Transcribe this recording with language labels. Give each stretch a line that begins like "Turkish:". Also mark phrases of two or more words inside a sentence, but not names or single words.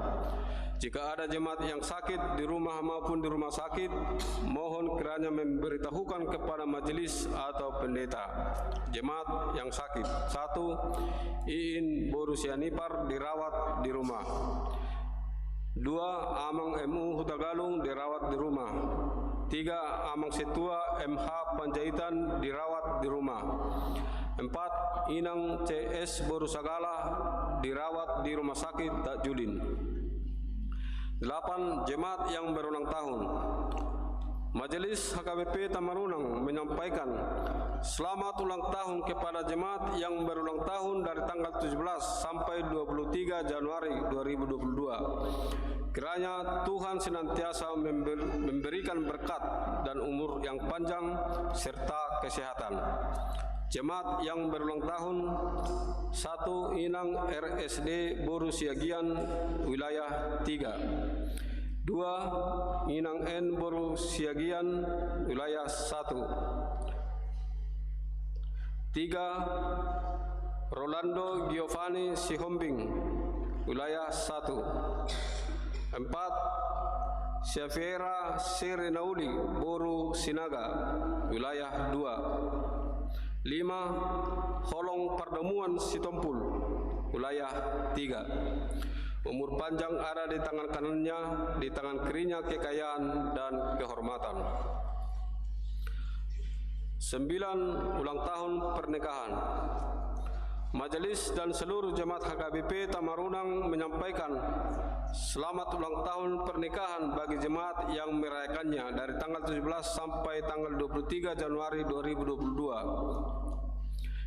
Indonesian: Jika ada jemaat yang sakit di rumah maupun di rumah sakit, mohon kiranya memberitahukan kepada majelis atau pendeta. Jemaat yang sakit. 1. Iin Borusianipar dirawat di rumah. 2. Amang MU Hutagalung dirawat di rumah. 3. Amang Setua MH Panjaitan dirawat di rumah. 4. Inang CS Borusagala dirawat di rumah sakit Takjudin. 8. Jemaat yang berulang tahun. Majelis HKBP Tamarunang menyampaikan selamat ulang tahun kepada jemaat yang berulang tahun dari tanggal 17 sampai 23 Januari 2022. Kiranya Tuhan senantiasa memberikan berkat dan umur yang panjang serta kesehatan. Jemaat yang berulang tahun: 1. Inang RSD Boru Siagian, wilayah 3. 2. Inang N Boru Siagian, wilayah 1. 3. Rolando Giovanni Sihombing, wilayah 1. 4. Syafiera Serenauli Boru Sinaga, wilayah 2. 5. Holong Pardamuan Sitompul, wilayah 3. Umur panjang ada di tangan kanannya, di tangan kirinya kekayaan dan kehormatan. 9. Ulang tahun pernikahan. Majelis dan seluruh jemaat HKBP Tamarunang menyampaikan selamat ulang tahun pernikahan bagi jemaat yang merayakannya dari tanggal 17 sampai tanggal 23 Januari 2022.